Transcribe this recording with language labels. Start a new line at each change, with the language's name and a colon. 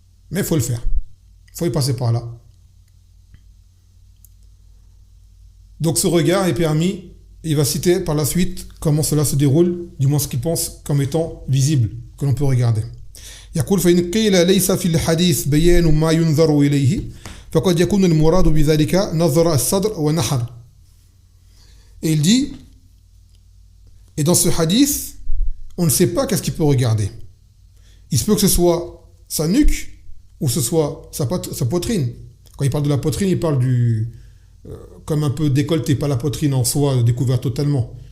French: Mais il faut le faire. Il faut y passer par là. Donc ce regard est permis, et il va citer par la suite comment cela se déroule, du moins ce qu'il pense comme étant visible, que l'on peut regarder.
Arabic: يقول فإن قيل ليس في الحديث بيان ما ينظر إليه فقد يكون المراد بذلك نظر الصدر ونحر.
French: Et il dit, et dans ce hadith, on ne sait pas qu'est-ce qu'il peut regarder. Il se peut que ce soit sa nuque, ou ce soit sa poitrine. Quand il parle de la poitrine, il parle du comme un peu décolleté, pas la poitrine en soi découverte totalement.